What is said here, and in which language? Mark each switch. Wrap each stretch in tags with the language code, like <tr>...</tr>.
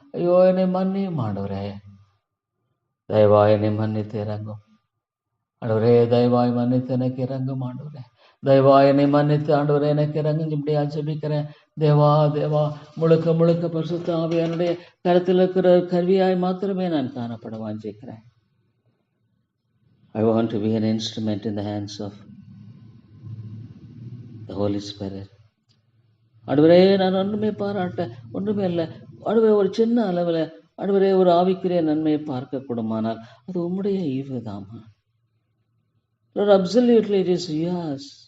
<ta>ஐயோ, என்னை மன்னியும் ஆண்டவரே. தயவாய் என்னை மன்னித்து இறங்கும் ஆண்டவரே. தயவாய் மன்னித்து எனக்கு இறங்கும் ஆண்டவரே. தயவாய் என்னை மன்னித்து ஆண்டவரே எனக்கு இறங்கும். இப்படியா ஜெபிக்கிறேன். தேவா தேவா, முழுக்க முழுக்க பரிசுத்த ஆவியானுடைய கருத்தில் இருக்கிற கருவியாய் மாத்திரமே நான் காணப்பட வாஞ்சிக்கிறேன்.</ta> <en>I want to be an instrument in the hands of the Holy Spirit.</en> <ta>ஆண்டவரே, நான் ஒன்றுமே பாராட்ட ஒன்றுமே இல்லை ஆண்டவரே. ஒரு சின்ன அளவில் ஆண்டவரே ஒரு ஆவிக்குரிய நன்மையை பார்க்க கூடுமானால் அது உம்முடைய ஈவு தாமா.</ta> <en>Lord, absolutely it is yours.</en>